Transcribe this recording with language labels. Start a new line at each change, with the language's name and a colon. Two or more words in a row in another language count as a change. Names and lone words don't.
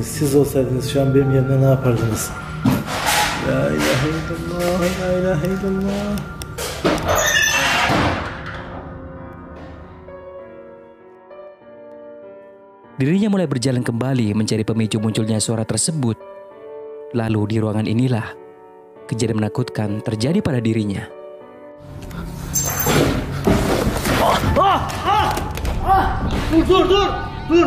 Turkish: Siz olsaydınız şu an benim yerimde ne yapardınız?
Arabic: لا إله إلا الله، لا إله إلا الله.
Indonesian: Dirinya mulai berjalan kembali mencari pemicu munculnya suara tersebut. Lalu di ruangan inilah kejadian menakutkan terjadi pada dirinya.
Turkish: Dur.